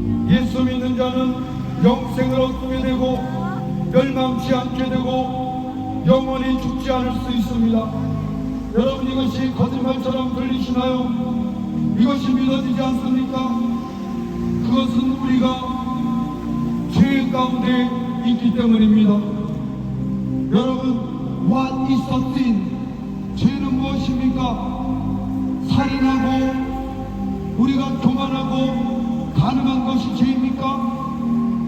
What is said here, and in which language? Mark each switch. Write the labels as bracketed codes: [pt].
[ko] 예수 믿는 자는 영생을 얻게 되고 멸망치 않게 되고 영원히 죽지 않을 수 있습니다. 여러분, 이것이 거짓말처럼 들리시나요? 이것이 믿어지지 않습니까? 그것은 우리가 죄 가운데 있기 때문입니다. 여러분, [en] what is a sin? [ko] 죄는 무엇입니까? 살인하고 우리가 교만하고 가늠한 것이 죄입니까?